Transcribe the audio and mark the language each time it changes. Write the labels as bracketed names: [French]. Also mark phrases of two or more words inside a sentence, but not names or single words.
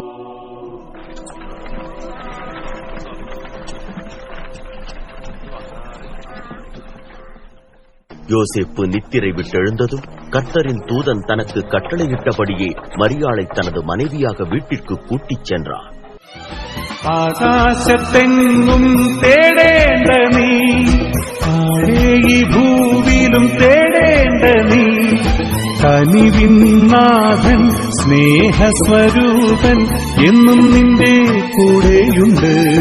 [Tamil] யோசேப்பு நித்திரை விட்டெழுந்ததும் கர்த்தரின் தூதன் தனக்கு கட்டளையிட்டபடியே மரியாளை தனது மனைவியாக வீட்டிற்கு கூட்டிச் சென்றார். [Malayalam] ആകാശത്തെങ്ങും തേടേണ്ട നീ, ഈ ഭൂവിലും തേടേണ്ട നീ, കനിവിൻ നാഥൻ സ്നേഹസ്വരൂപൻ എന്നും നിന്റെ കൂടെയുണ്ട്.